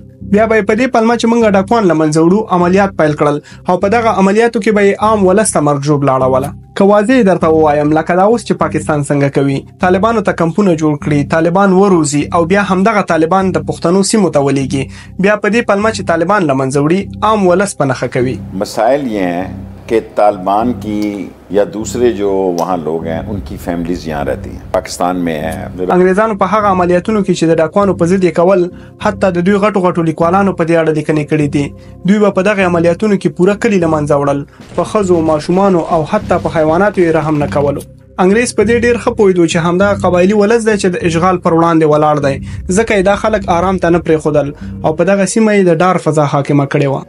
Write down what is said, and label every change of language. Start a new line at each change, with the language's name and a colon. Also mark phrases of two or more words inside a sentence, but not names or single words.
Pashto: بیا به په دې پلمه چې موږ ډاکوان لمنځه وړو عملیات پیل کړل او په دغه عملیاتو کې به عام ولس ته مرګ ژوبله اړوله. که واضح درته ووایم، لکه دا اوس چې پاکستان څنګه کوي، طالبانو ته کمپونه جوړ کړي، طالبان وروزي او بیا همدغه طالبان د پښتنو سیمو ته ولېږي. بیا په دې پلمه چې طالبان لمنځه وړي عام ولس په نښه کوي.
Urdu: مسائل یہ ہیں کہ طالبان کی یا دوسرے جو وہاں لوگ ہیں ان کی فیملیز یہاں رہتی ہیں، پاکستان میں ہیں.
Pashto: انګریزانو په هغه عملیاتونو کې چې د ډاکوانو په ضد یې کول، حتی د دوی غټو لیکوالانو په دې اړه لیکنې کړې دي. دوی په دغه عملیاتونو کې پوره کلی له منځه وړل، په ښځو، ماشومانو او حتی په حیواناتو یې رحم نه کولو. انګریز په دې ډیر ښه پوهېدو چې همدا قبایلي ولس دی چې د اشغال پر وړاندې ولاړ دی، ځکه یې دا خلک آرام ته نه پرېښودل او په دغه سیمه یې د ډار فضا حاکمه کړې وه.